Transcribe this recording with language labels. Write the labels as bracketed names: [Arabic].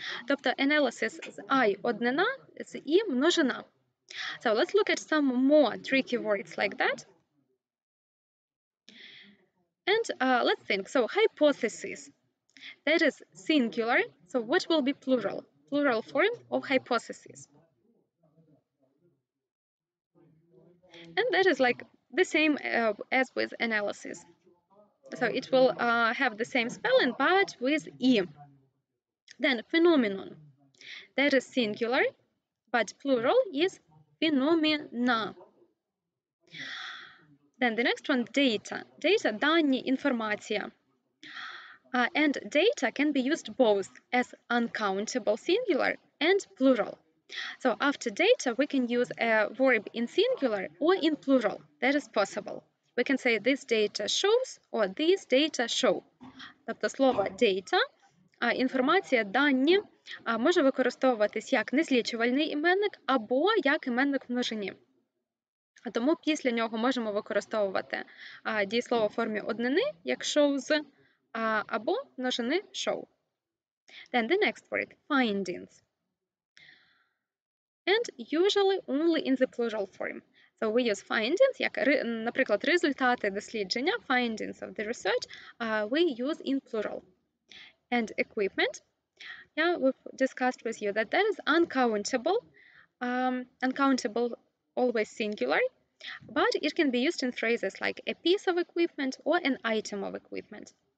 [Ukrainian] Тобто analysis з I однина, з I множина. [English] So let's look at some more tricky words like that. And let's think. So hypothesis, that is singular. So what will be plural? Plural form of hypothesis. And that is like the same as with analysis. So it will have the same spelling, but with E. Then phenomenon, that is singular, but plural is phenomena. Then the next one, data. [Ukrainian] Data, дані, інформація. [English] And data can be used both as uncountable singular and plural. So after data, we can use a verb in singular or in plural. That is possible. We can say this data shows or these data show. [Ukrainian] Тобто слово data, інформація, дані може використовуватись як незлічувальний іменник або як іменник в множині. Тому після нього можемо використовувати дієслово в формі однини, як shows, або множини show. [English] Then the next word, findings. And usually only in the plural form. So we use findings, [Ukrainian] як, наприклад, результати дослідження, [English] findings of the research, we use in plural. And equipment, yeah, we've discussed with you that that is uncountable, uncountable always singular, but it can be used in phrases like a piece of equipment or an item of equipment.